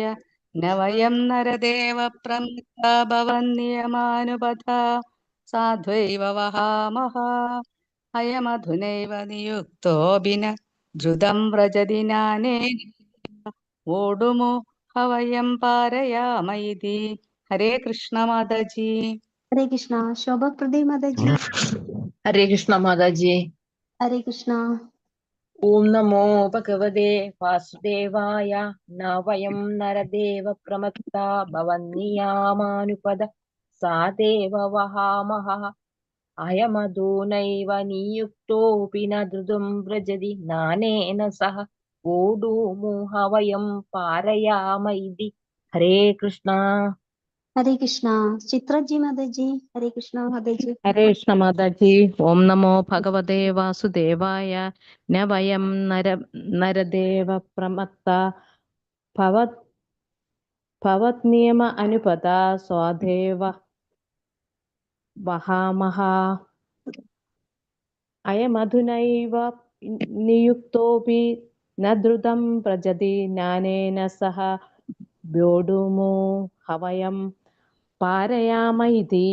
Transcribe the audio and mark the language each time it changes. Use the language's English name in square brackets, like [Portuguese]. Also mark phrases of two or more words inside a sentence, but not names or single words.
[Sanskrit] ന വയം നരദേവ പ്രമത്ത ഭവന്നിയമാനുപഥ സാധ്വൈവ വഹാമഹ അയമധുനൈവ നിയുക്തോ ബിന ദ്രുതം വ്രജതി നാനേന ഓടുമു ഹവയം പാരയാമ ഇതി. ഹരേ കൃഷ്ണ മാതാജി. ഹരേ കൃഷ്ണ. ശോഭ പ്രദേ മാതാജി. हरे कृष्ण माता जी। ഹരേ കൃഷ്ണ. ओम नमो भगवते वासुदेवाय। न वयं नरदेव प्रमत्ता भवन्नियमानुपद सादेव वहामः अयमधुनैव नियुक्तोऽपि न द्रुतं व्रजति नानेन सह वोढूमुह वयं पारयाम इति. हरे कृष्ण। ഹരേ കൃഷ്ണ. ചിത്രജി മാതാജി. ഹരേ കൃഷ്ണ മാതാജി. ഹരേ കൃഷ്ണ മാതാജി. ഓം നമോ ഭഗവതേ വാസുദേവായ. ന വയം നരദേവ പ്രമത്ത ഭവത്നിയമ അനുപത സ്വാദേവ വഹാമഹ അയമധുനൈവ നിയുക്തോപി ന ദ്രുതം പ്രജതി നാനേന സഹ വ്യോഢുമു ഹവയം പാരയാമ ഇതി.